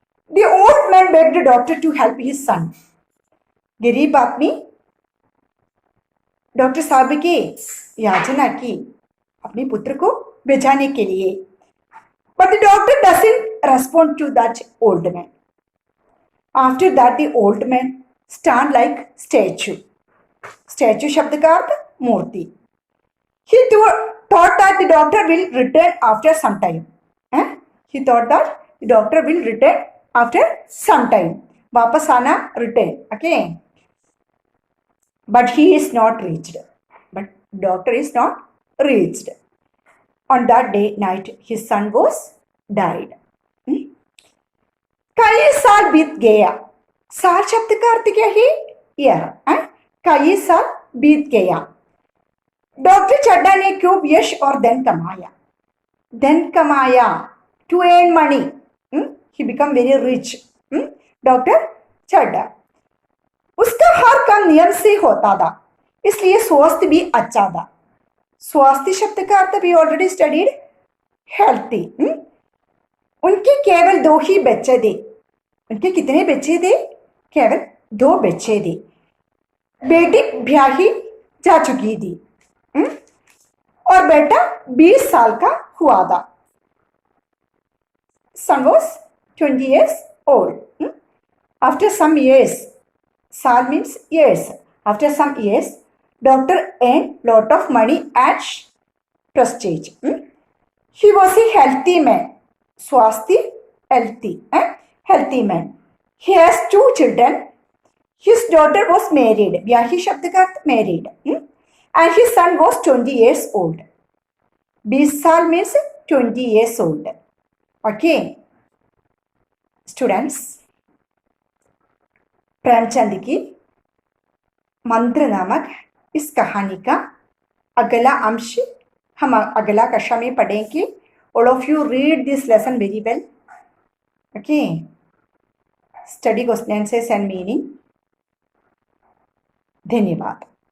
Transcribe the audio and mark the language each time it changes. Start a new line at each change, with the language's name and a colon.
English: The old man begged the doctor to help his son.
Hindi: गरीब आदमी doctor साहब के याचना की अपने पुत्र को बचाने के लिए।
English: But the doctor doesn't respond to that old man. After that, the old man stand like statue.
Hindi: Statue शब्द का अर्थ मूर्ति।
English: He thought that the doctor will return after some time. He thought that the doctor will return after some time.
Hindi: वापस आना return.
English: Okay. But he is not reached. But doctor is not reached. On that day night, his son was died.
Hindi: कई साल बीत गया। साल शब्द का अर्थ क्या है? ईयर। कई साल बीत गया। डॉक्टर चड्डा ने खूब यश और धन कमाया। धन कमाया
English: to earn money. He become very rich. Doctor Chadda.
Hindi: उसका हर काम नियम से होता था, इसलिए स्वास्थ्य भी अच्छा था। स्वास्थ्य शब्द का अर्थ भी
English: Already studied healthy.
Hindi: उनके केवल 2 ही बच्चे थे। उनके कितने बच्चे थे? केवल 2 बच्चे थे। बेटी ब्याही जा चुकी थी। और बेटा 20 साल का हुआ था।
English: Son was 20 years old. After some years, Sal means years. After some years, doctor earned lot of money and prestige. He was a healthy man. Swasti, healthy. Healthy man. He has 2 children. His daughter was married.
Hindi: Vyahi शब्द का अर्थ married.
English: And his son was 20 years old. 20 साल means 20 years old. Okay.
Hindi: Students, Premchand की मंत्र नामक इस कहानी का अगला अंश हम अगला कक्षा में पढ़ेंगे।
English: All of you read this lesson very well. Okay. Study question answers and meaning. धन्यवाद।